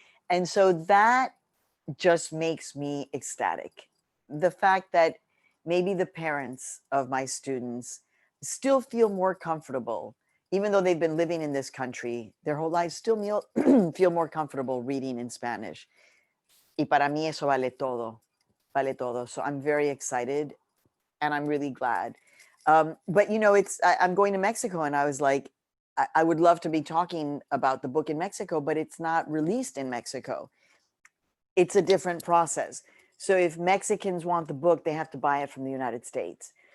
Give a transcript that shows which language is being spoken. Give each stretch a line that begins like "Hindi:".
English: And so that just makes me ecstatic. The fact that maybe the parents of my students still feel more comfortable, even though they've been living in this country their whole lives, still feel more comfortable reading in Spanish.
Spanish: Y para mí eso vale todo, vale todo.
English: So I'm very excited and I'm really glad. But you know, I'm going to Mexico and I was like, I would love to be talking about the book in Mexico, but it's not released in Mexico. It's a different process. So if Mexicans want the book, they have to buy it from the United States.